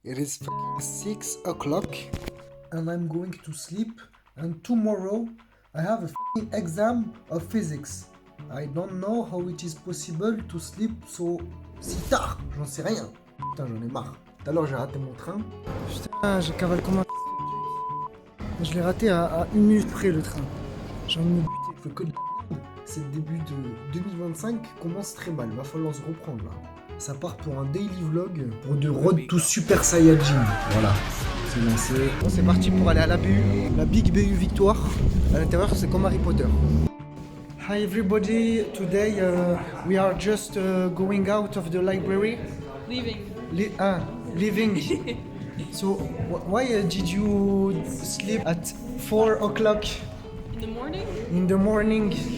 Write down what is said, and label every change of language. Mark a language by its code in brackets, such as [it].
[en] It is 6 o'clock and I'm going to sleep. And tomorrow I have a exam of physics. I don't know how it is possible to sleep [fr] si tard. J'en sais rien. Putain, j'en ai marre. Tout à l'heure, j'ai raté mon train. Putain, j'ai cavale comme un... Je l'ai raté à 1 minute près, le train. J'ai envie de me buter. Je fais que de la... C'est le début de 2025, commence très mal. Va falloir se reprendre, là. Ça part pour un daily vlog pour de Road to Super Saiyajin. Voilà, c'est lancé. Bon, c'est parti pour aller à la BU, la Big BU Victoire. À l'intérieur, c'est comme Harry Potter. [en] Hi everybody, today we are just going out of the library. Leaving. Leaving. So, why did you sleep at 4 o'clock In the morning? in the morning?